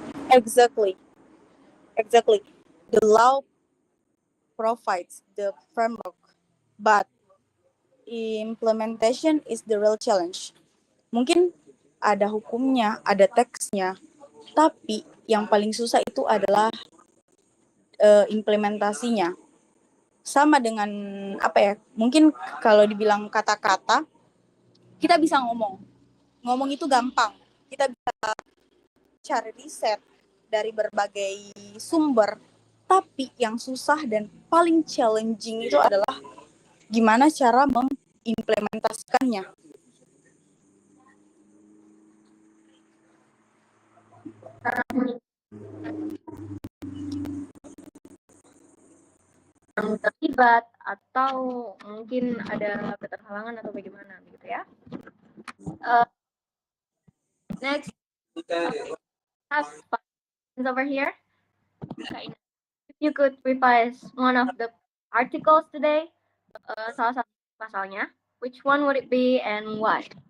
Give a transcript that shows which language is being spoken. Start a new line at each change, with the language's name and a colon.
English: Exactly. The law provides the framework, but implementation is the real challenge.
Indonesian: Mungkin ada hukumnya, ada teksnya, tapi yang paling susah itu adalah implementasinya. Sama dengan apa ya? Mungkin kalau dibilang kata-kata, kita bisa ngomong itu gampang. Kita bisa cari riset dari berbagai sumber, tapi yang susah dan paling challenging itu adalah gimana cara mengimplementasikannya. Terlibat atau mungkin ada keterhalangan atau bagaimana gitu ya.
English: Next, have questions over here. If you could revise one of the articles today,
Indonesian: salah satu pasalnya,
English: which one would it be and why?